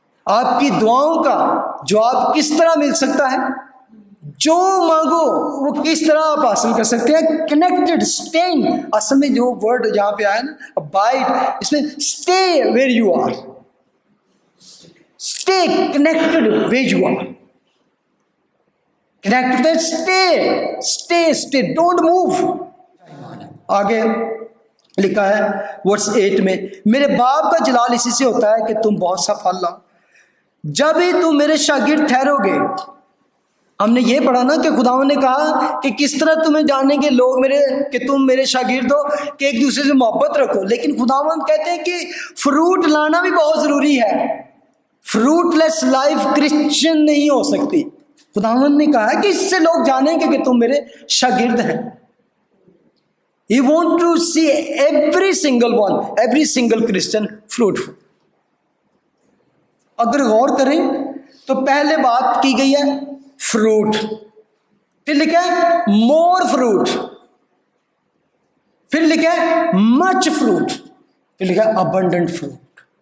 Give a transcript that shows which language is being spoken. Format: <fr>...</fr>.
<ur>آپ کی دعاؤں کا جواب کس طرح مل سکتا ہے؟ جو مانگو وہ کس طرح آپ حاصل کر سکتے ہیں؟ Connected, staying. اصل میں جو ورڈ جہاں پہ آیا نا ابائڈ، اس میں stay where you are, stay connected where you are.</ur> <en>Connected, stay, don't move.</en> <ur>آگے لکھا ہے ورس 8 میں میرے باپ کا جلال اسی سے ہوتا ہے کہ تم بہت سا پھل لاؤ، جب ہی تم میرے شاگرد ٹھہرو گے. ہم نے یہ پڑھا نا کہ خداوند نے کہا کہ کس طرح تمہیں جانیں گے لوگ کہ تم میرے شاگرد ہو کہ ایک دوسرے سے محبت رکھو. لیکن خداوند کہتے ہیں کہ فروٹ لانا بھی بہت ضروری ہے. فروٹ لیس لائف کرسچن نہیں ہو سکتی. خداوند نے کہا ہے کہ اس سے لوگ جانیں گے کہ تم میرے شاگرد ہیں.</ur> <en>He want to see every single one, every single Christian fruitful.</en> <ur>اگر غور کریں تو پہلے بات کی گئی ہے فروٹ, پھر لکھا ہے مور فروٹ, پھر لکھا ہے مچ فروٹ, پھر لکھا ہے ابنڈنٹ فروٹ.</ur>